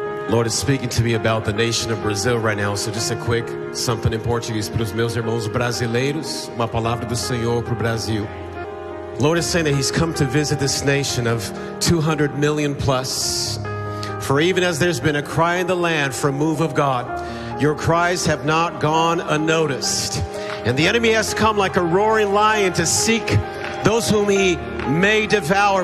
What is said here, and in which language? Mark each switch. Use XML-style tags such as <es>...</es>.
<en>Lord is speaking to me about the nation of Brazil right now. So just a quick something in Portuguese</en> <pt>para os meus irmãos brasileiros. Uma palavra do Senhor para o Brasil.</pt> <en>Lord is saying that He's come to visit this nation of 200 million plus. For even as there's been a cry in the land for a move of God, your cries have not gone unnoticed. And the enemy has come like a roaring lion to seek those whom he may devour.</en>